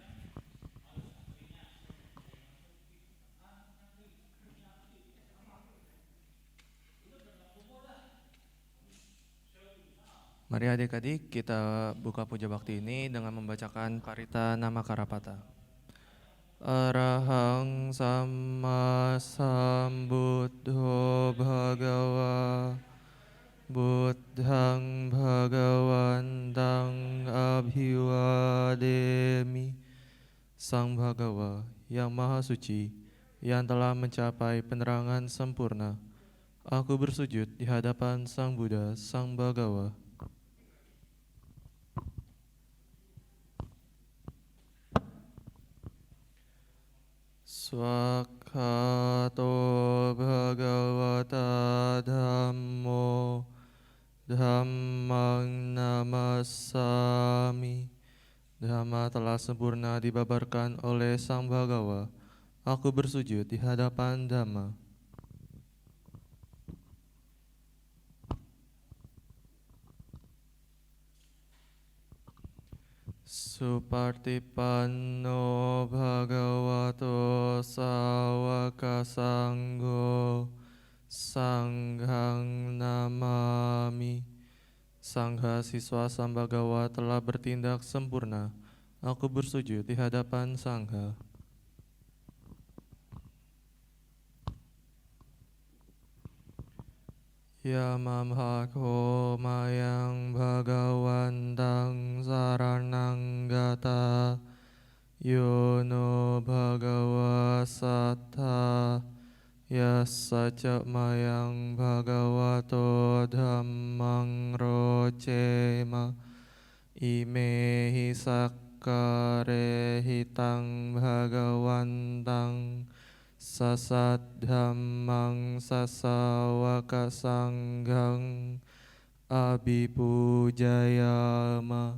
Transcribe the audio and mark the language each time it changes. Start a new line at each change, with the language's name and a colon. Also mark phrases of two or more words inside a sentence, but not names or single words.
Indonesian: Mari adik-adik, kita buka puja bakti ini dengan membacakan Parita Nama Karapata.
Pali: Arahang Samma Sambuddho Bhagawa Buddhang Bhagawantang Abhiwademi.
Indonesian: Sang Bhagawa yang Maha Suci, yang telah mencapai penerangan sempurna, aku bersujud di hadapan Sang Buddha Sang Bagawa.
Pali: Swakato Bhagavata Dhammo Dhammang Namassami.
Indonesian: Dhamma telah sempurna dibabarkan oleh Sang Bagawa. Aku bersujud di hadapan Dhamma.
Pali: Supartipanno Bhagavato Sawaka Sangho Sanghang Namami.
Indonesian: Sangha siswa Sambagawa telah bertindak sempurna. Aku bersujud di hadapan Sangha.
Pali: Yamamhako mayang Bhagawantang saranang gata Yono Bhagawa sattha Yasaca mayang Bhagavato dhammang rocema Imehi sakkare hitang Bhagawantang Sasat dhammang sasawaka sanghang abhipujayama.